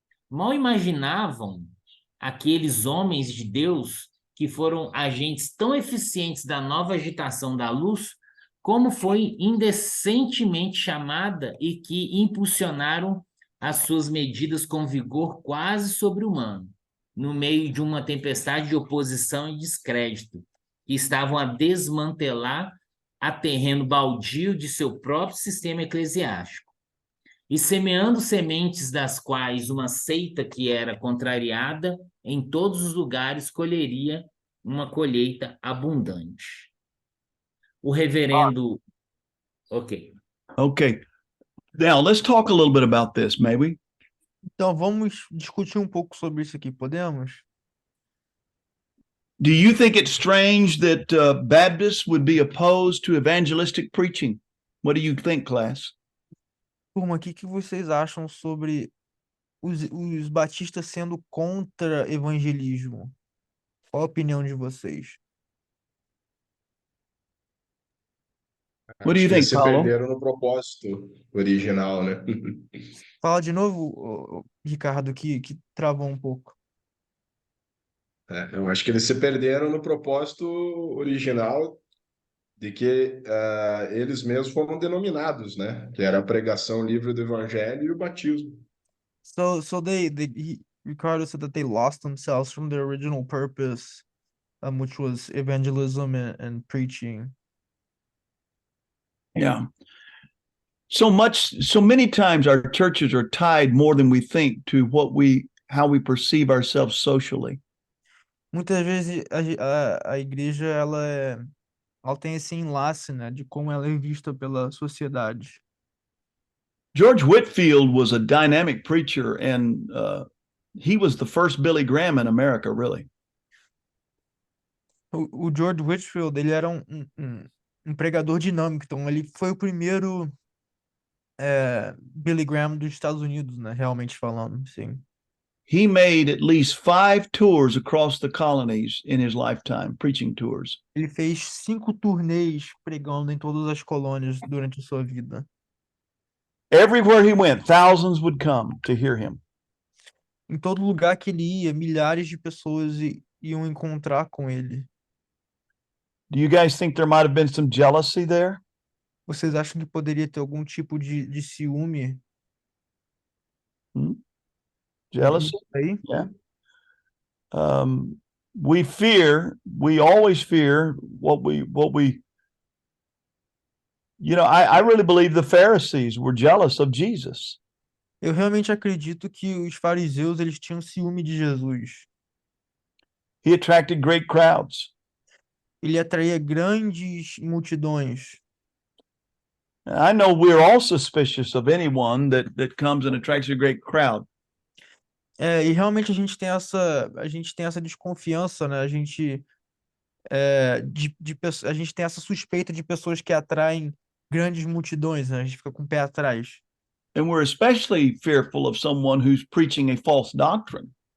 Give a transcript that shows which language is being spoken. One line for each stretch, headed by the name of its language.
Portuguese: Mal imaginavam aqueles homens de Deus que foram agentes tão eficientes da nova agitação da luz, como foi indecentemente chamada e que impulsionaram as suas medidas com vigor quase sobre-humano, no meio de uma tempestade de oposição e descrédito, que estavam a desmantelar a terreno baldio de seu próprio sistema eclesiástico. E semeando sementes das quais uma seita que era contrariada em todos os lugares colheria uma colheita abundante. O reverendo... Ok.
English: Okay. Now let's talk a little bit about this, may we?
Portuguese: Então, vamos discutir um pouco sobre isso aqui, podemos?
English: Do you think it's strange that Baptists would be opposed to evangelistic preaching? What do you think, class?
Portuguese: Turma, o que vocês acham sobre os batistas sendo contra evangelismo? Qual a opinião de vocês?
English: What do
Portuguese: Acho
English: you
Portuguese: que eles se Paulo? perderam no propósito original, né? Fala de novo, Ricardo, que travou um pouco. Eu acho que eles se perderam no propósito original de que eles mesmos foram denominados, né? Que era a pregação livre do evangelho e o batismo.
English: So Ricardo said that they lost themselves from their original purpose, which was evangelism and preaching. Yeah. So many times our churches are tied more than we think to how we perceive ourselves socially.
Portuguese: Muitas vezes a igreja ela tem esse enlace, né, de como ela é vista pela sociedade.
English: George Whitefield was a dynamic preacher, and he was the first Billy Graham in America, really.
Portuguese: O George Whitefield, ele era um pregador dinâmico, então ele foi o primeiro Billy Graham dos Estados Unidos, né, realmente falando, sim.
English: He made at least 5 tours across the colonies in his lifetime, preaching tours.
Portuguese: Ele fez 5 turnês pregando em todas as colônias durante a sua vida.
English: Everywhere he went, thousands would come to hear him.
Portuguese: Em todo lugar que ele ia, milhares de pessoas iam encontrar com ele.
English: Do you guys think there might have been some jealousy there?
Portuguese: Vocês acham que poderia ter algum tipo de ciúme?
English: Jealousy?
Portuguese: Aí,
English: Yeah. We always fear what we, I really believe the Pharisees were jealous of Jesus.
Portuguese: eu realmente acredito que os fariseus eles tinham ciúme de Jesus.
English: He attracted great crowds.
Portuguese: Ele atraía grandes multidões.
English: I know we're all suspicious of anyone that comes and attracts a great crowd.
Portuguese: E realmente a gente tem essa desconfiança, né? A gente tem essa suspeita de pessoas que atraem grandes multidões, né? A gente fica com o pé atrás.
English: And we're especially fearful of someone who's preaching a false doctrine.